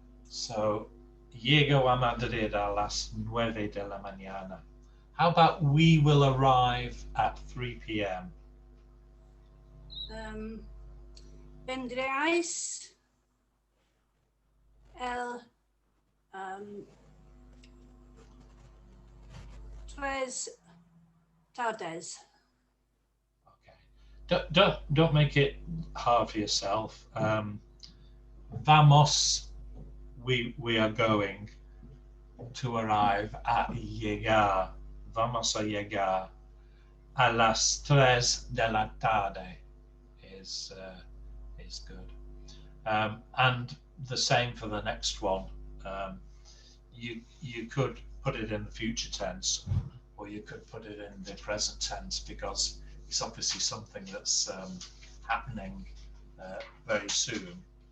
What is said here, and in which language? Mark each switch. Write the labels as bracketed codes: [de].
[es] So, llego a Madrid a las 9 de la mañana. [en] How about we will arrive at 3 p.m.? [es] Vendréis el 3 tardes. [en] Okay. Don't make it hard for yourself. Vamos, we are going to arrive at llegar. [es] Vamos a llegar a las 3 de la tarde [en] is good. And the same for the next one. You could put it in the future tense, or you could put it in the present tense, because it's obviously something that's happening very soon.